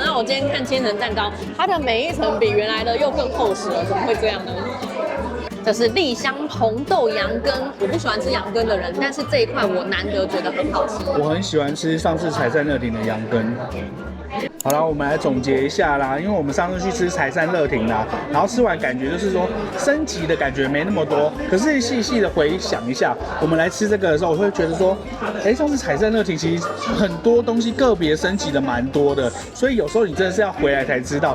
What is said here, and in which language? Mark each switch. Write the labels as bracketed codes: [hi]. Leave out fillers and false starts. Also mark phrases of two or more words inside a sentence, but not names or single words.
[zh] 那我今天看千层蛋糕，它的每一層比原來的又更厚實了，怎麼會這樣呢？這是栗香紅豆羊羹，我不喜歡吃羊羹的人，但是這一塊我難得覺得很好吃。我很喜歡吃上次采善樂亭的羊羹。好了，我們來總結一下啦，因為我們上次去吃采善樂亭啦，然後吃完感覺就是說升級的感覺沒那麼多，可是細細的回想一下，我們來吃這個的時候，我會覺得說，上次采善樂亭其實很多東西個別升級的蠻多的，所以有時候你真的是要回來才知道。